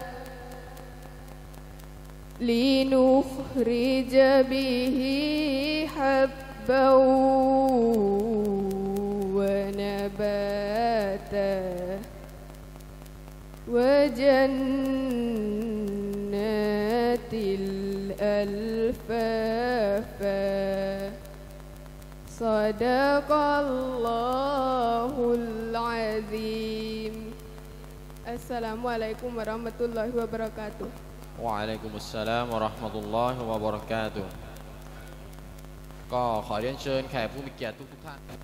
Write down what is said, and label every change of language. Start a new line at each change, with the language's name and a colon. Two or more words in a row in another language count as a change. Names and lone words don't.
Arabic: لنخرج به حبا ونباتا وجنات الألفافا صدق الله العظيم. السلام عليكم ورحمة الله وبركاته. وعليكم السلام ورحمة الله وبركاته
Thai: ก็ขอเรียนเชิญแขกผู้มีเกียรติทุกท่าน